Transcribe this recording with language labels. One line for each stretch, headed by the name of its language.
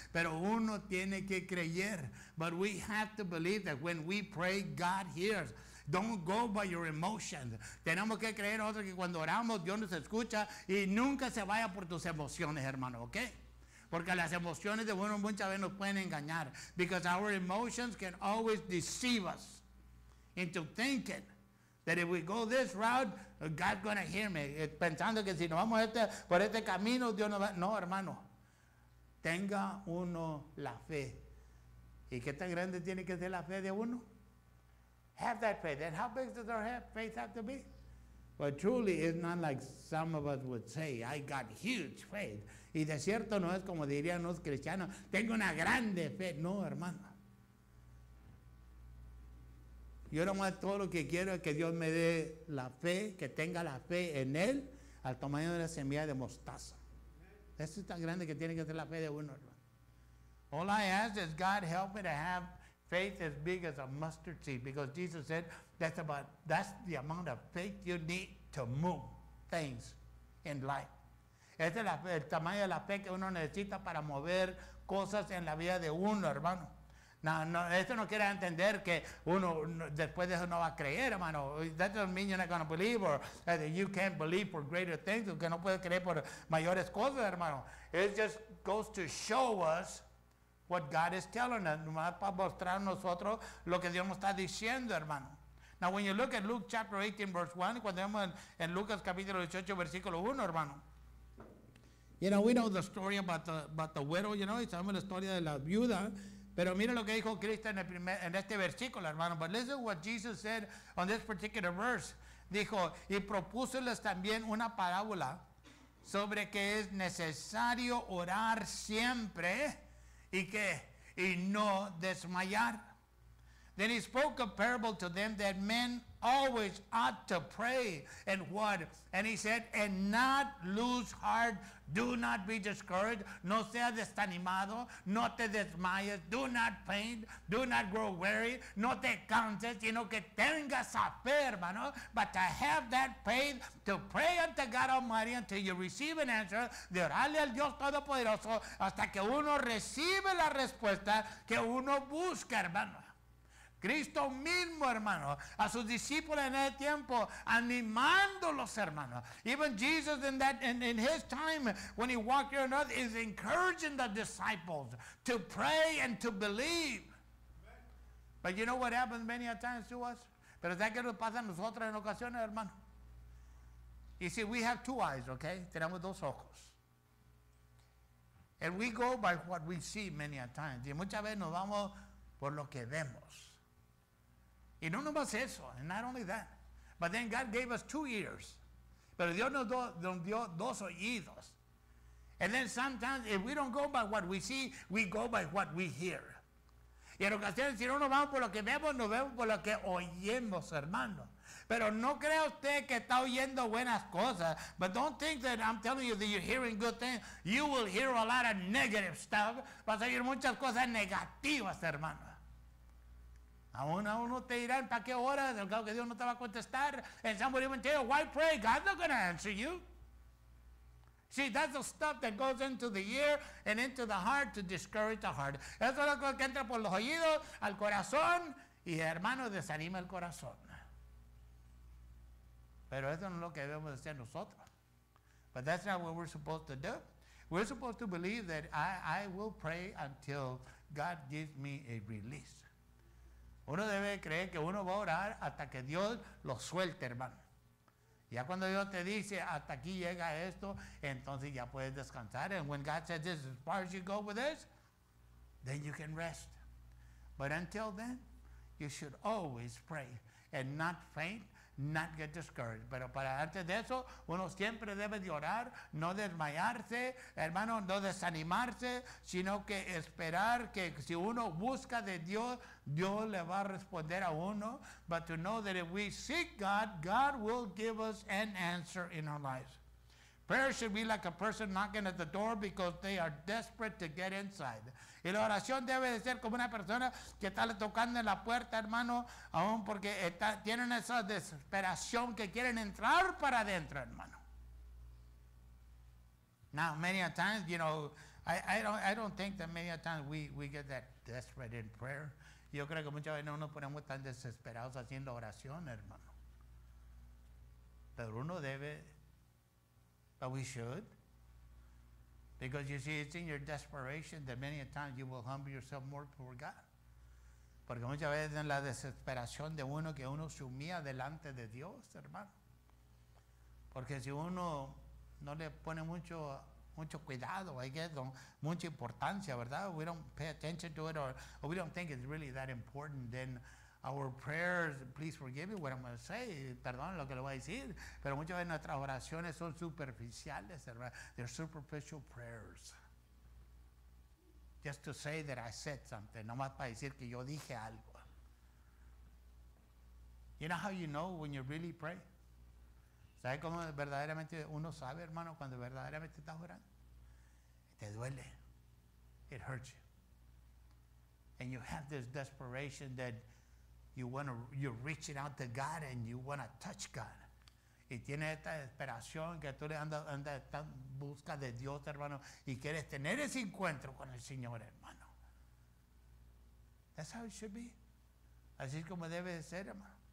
Spanish: Pero uno tiene que creer.
English: But we have to believe that when we pray, God hears. Don't go by your emotions.
Spanish: Tenemos que creer nosotros que cuando oramos Dios nos escucha, y nunca se vaya por tus emociones, hermano, ¿ok? Porque las emociones de uno muchas veces nos pueden engañar.
English: Because our emotions can always deceive us into thinking that if we go this route, God's going to hear me.
Spanish: Pensando que si nos vamos por este camino, Dios nos va. No, hermano. Tenga uno la fe. ¿Y qué tan grande tiene que ser la fe de uno?
English: Have that faith. And how big does our faith have to be? But truly, it's not like some of us would say, I got huge faith.
Spanish: Y de cierto no es como dirían los cristianos, tengo una grande fe. No, hermano. Yo nomás todo lo que quiero es que Dios me dé la fe, que tenga la fe en Él, al tamaño de la semilla de mostaza. Eso es tan grande que tiene que ser la fe de uno, hermano.
English: All I ask is God help me to have faith as big as a mustard seed, because Jesus said that's the amount of faith you need to move things in life.
Spanish: Este es el tamaño de la fe que uno necesita para mover cosas en la vida de uno, hermano. No, esto no quiere entender que uno después de eso no va a creer, hermano.
English: That doesn't mean you're not going to believe, or that you can't believe for greater things,
Spanish: que no puedes creer por mayores cosas, hermano.
English: It just goes to show us what God is telling us,
Spanish: nomás para mostrar nosotros lo que Dios nos está diciendo, hermano.
English: Now, when you look at Luke chapter 18, verse 1,
Spanish: cuando vemos en Lucas capítulo 18, versículo 1, hermano.
English: You know, we know the story about the widow, you know,
Spanish: y sabemos la historia de la viuda, pero mira lo que dijo Cristo en este versículo, hermano.
English: But listen what Jesus said on this particular verse.
Spanish: Dijo, y propúsoles también una parábola sobre que es necesario orar siempre. ¿Y qué? y no desmayar.
English: Then he spoke a parable to them that men always ought to pray and what? And he said, and not lose heart. Do not be discouraged.
Spanish: No seas desanimado. No te desmayes.
English: Do not faint. Do not grow weary.
Spanish: No te canses, sino que tengas a fe, hermano.
English: But to have that faith to pray unto God Almighty until you receive an answer,
Spanish: de orarle al Dios Todopoderoso hasta que uno recibe la respuesta que uno busca, hermano. Cristo mismo, hermano, a sus discípulos en el tiempo, animándolos, hermano.
English: Even Jesus in his time, when he walked here on earth, is encouraging the disciples to pray and to believe. But you know what happens many a times to us?
Spanish: Pero ¿sabes qué nos pasa a nosotros en ocasiones, hermano?
English: You see, we have two eyes, okay?
Spanish: Tenemos dos ojos.
English: And we go by what we see many a times.
Spanish: Y muchas veces nos vamos por lo que vemos. Y no nomás eso,
English: and not only that, but then God gave us 2 ears.
Spanish: Pero Dios nos dio 2 oídos.
English: And then sometimes if we don't go by what we see, we go by what we hear.
Spanish: Y en ocasiones si no nos vamos por lo que vemos, nos vemos por lo que oímos, hermano. Pero no crea usted que está oyendo buenas cosas.
English: But don't think that I'm telling you that you're hearing good things. You will hear a lot of negative stuff.
Spanish: Vas a oír muchas cosas negativas, hermano. Aún uno te dirán, ¿para qué horas? El caso que Dios no te va a contestar.
English: And somebody will tell you, why pray? God's not going to answer you. See, that's the stuff that goes into the ear and into the heart to discourage the heart.
Spanish: Eso es lo que entra por los oídos al corazón y, hermano, desanima el corazón. Pero eso no es lo que debemos hacer nosotros.
English: But that's not what we're supposed to do. We're supposed to believe that I will pray until God gives me a release.
Spanish: Uno debe creer que uno va a orar hasta que Dios lo suelte, hermano. Ya cuando Dios te dice, hasta aquí llega esto, entonces ya puedes descansar.
English: And when God says, this is as far as you go with this, then you can rest. But until then, you should always pray and not faint, not get discouraged.
Spanish: Pero para antes de eso, uno siempre debe de orar, no desmayarse, hermano, no desanimarse, sino que esperar que si uno busca de Dios, Dios le va a responder a uno.
English: But to know that if we seek God, God will give us an answer in our lives. Prayer should be like a person knocking at the door because they are desperate to get inside.
Spanish: Y la oración debe de ser como una persona que está tocando en la puerta, hermano, aún porque tienen esa desesperación que quieren entrar para adentro, hermano.
English: Now, many a times, you know, I don't think that many a times we get that desperate in prayer.
Spanish: Yo creo que muchas veces no nos ponemos tan desesperados haciendo oración, hermano. Pero uno debe,
English: but we should. Because you see, it's in your desperation that many a times you will humble yourself more before God.
Spanish: Porque muchas veces en la desesperación de uno que uno se humilla delante de Dios, hermano. Porque si uno no le pone mucho cuidado,
English: I guess,
Spanish: mucha importancia, ¿verdad?
English: We don't pay attention to it or we don't think it's really that important, then our prayers, please forgive me what I'm going to say,
Spanish: perdón lo que le voy a decir, pero muchas veces nuestras oraciones son superficiales, hermano.
English: They're superficial prayers. Just to say that I said something,
Spanish: nomás para decir que yo dije algo.
English: You know how you know when you really pray?
Spanish: ¿Sabe cómo verdaderamente uno sabe, hermano, cuando verdaderamente estás orando? Te duele.
English: It hurts you. And you have this desperation that you're reaching out to God and you want to touch God.
Spanish: Y tienes esta desesperación que tú le andas en busca de Dios, hermano, y quieres tener ese encuentro con el Señor, hermano.
English: That's how it should be.
Spanish: Así es como debe de ser, hermano.